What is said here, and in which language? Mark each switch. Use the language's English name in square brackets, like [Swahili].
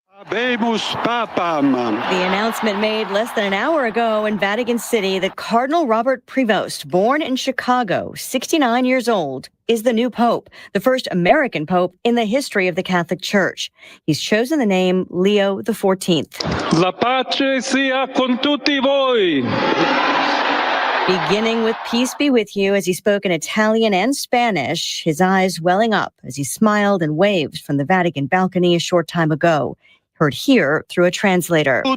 [English] The announcement made less than an hour ago in Vatican City that Cardinal Robert Prevost, born in Chicago, 69 years old, is the new pope, the first American pope in the history of the Catholic Church. He's chosen the name Leo XIV. [Italian] La pace sia con tutti voi. [English] Beginning with peace be with you as he spoke in Italian and Spanish, his eyes welling up as he smiled and waved from the Vatican balcony a short time ago. Heard here through a translator.